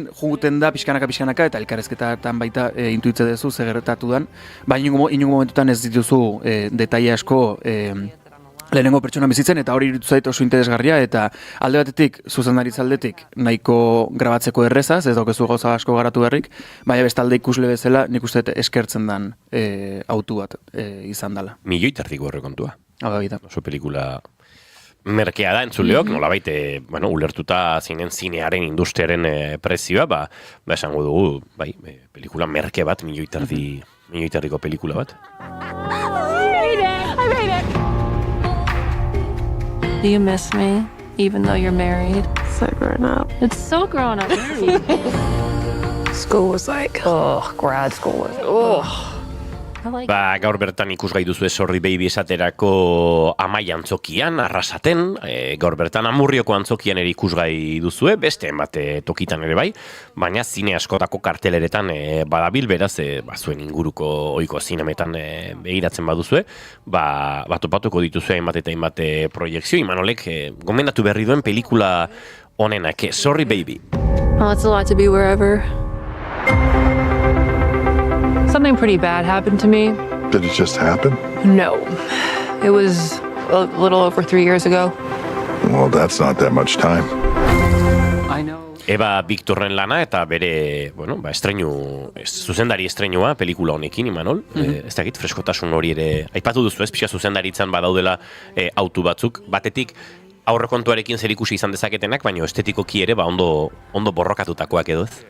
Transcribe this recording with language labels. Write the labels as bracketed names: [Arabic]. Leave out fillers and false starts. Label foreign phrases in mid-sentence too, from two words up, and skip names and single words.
[Basque] juguten da pixkanaka, eta elkarrezketan baita intuitze duzu zer gertatu dan, baina inongo momentutan ez dituzu detaile asko lehenengo pertsona bizitzen, eta hori iruditu zait oso interesgarria, eta alde batetik, zuzendaritza aldetik, nahiko grabatzeko errezaz, ez daukezu gauza asko garatu berrik, baina bestalde ikusle bezala, nik uste eskertzen dan autu bat izan dela. 1,5 milioi horrekontua. Oso pelikula merkea da entzuleok, nolabait, ulertuta zinearen industriaren prezioa, esango dugu, pelikula merke bat, 1,5 milioiko pelikula bat. [English] I made it! Do you miss me, even though you're married? So grown up. It's so grown up. School was like, grad school was, [Basque] Gaur bertan ikusgai duzu Sorry Baby esaterako Amai antzokian, Arrasaten, gaur bertan Amurrioko antzokian ere ikusgai duzue, beste enbate tokitan ere bai, baina zine askotako karteleretan badabil, beraz, zuen inguruko ohiko zinemetan begiratzen baduzue, topatuko dituzue hainbat eta hainbat proiekzio, Imanolek gomendatu berri duen pelikula honenak, Sorry Baby. [English] Well, it's a lot to be wherever. Something pretty bad happened to me. Did it just happen? No. It was a little over 3 years ago. Well, that's not that much time. [Basque] Eba Victorren lana eta bere, zuzendari estreinua pelikula honekin, Imanol. Ez dakit, freskotasun hori ere, aipatu duzu ez, pixka zuzendaritzan badaudela autu batzuk, batetik aurrekontuarekin zerikusi izan dezaketenak, baina estetikoki ere ondo borrokatutakoak edo ez.